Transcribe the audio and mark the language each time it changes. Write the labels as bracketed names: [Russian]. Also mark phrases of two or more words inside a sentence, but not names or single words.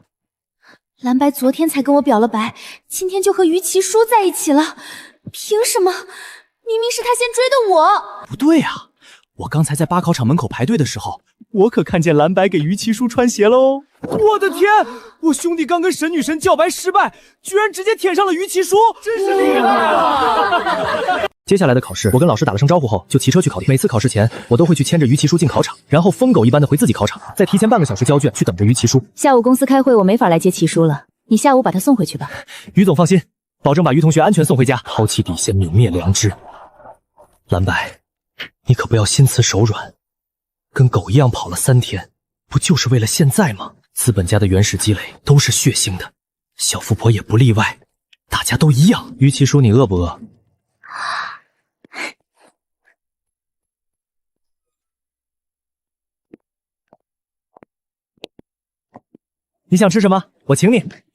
[Chinese] 藍白昨天才跟我表了白，今天就和於其書在一起了，憑什麼？明明是他先追的我。不對啊，我剛才在8考场門口排隊的時候，我可看見藍白給於其書穿鞋了哦。我的天，我兄弟剛跟神女神叫白失敗，居然直接舔上了於其書，真是厲害啊！接下來的考試，我跟老師打了聲招呼後，就騎車去考點。每次考試前，我都會去牽着於其書進考場，然後瘋狗一般的回自己考場，再提前半個小時交卷，去等着於其書。下午公司開會，我沒法來接齊書了，你下午把他送回去吧。於總放心，保證把於同學安全送回家。拋棄底線，泯滅良知。藍白，你可不要心慈手軟，跟狗一樣跑了3天，不就是為了現在嗎？資本家的原始積累都是血腥的，小富婆也不例外，大家都一樣。於其書，你餓不餓？你想吃什麼？我請你。